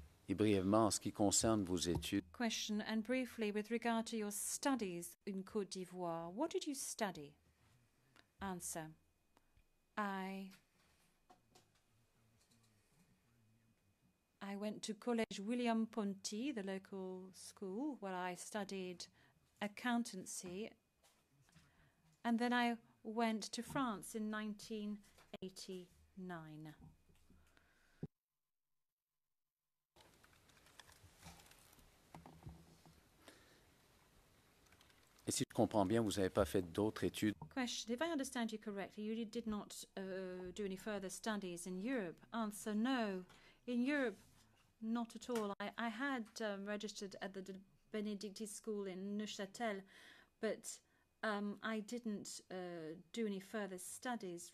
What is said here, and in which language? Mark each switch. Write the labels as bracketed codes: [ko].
[fr] Et brièvement, en ce qui concerne vos études, [en] Question, and briefly, with regard to your studies in Côte d'Ivoire, what did you study? Answer. I went to Collège William Ponty, the local school, where I studied accountancy, and then I went to France in 1989. [fr] et si je comprends bien, vous n'avez pas fait d'autres études [en] Question, if I understand you correctly, you did not do any further studies in Europe. Answer, no. In Europe, not at all. I had registered at the Benedictine school in Neuchâtel, but I didn't do any further studies.